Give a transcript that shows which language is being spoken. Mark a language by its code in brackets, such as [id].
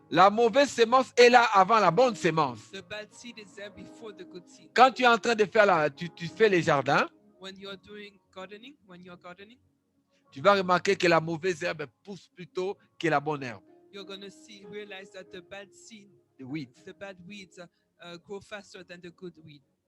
[fr] La mauvaise sémence est là avant la bonne sémence. [en] The bad seed is there before the good seed. [fr] Quand tu es en train de faire tu fais les jardins, [en] When you're doing gardening, [fr] tu vas remarquer que la mauvaise herbe pousse plutôt que la bonne herbe. [en] you're going to realize that the bad seed, The weeds. the bad weeds grow faster than the good weed.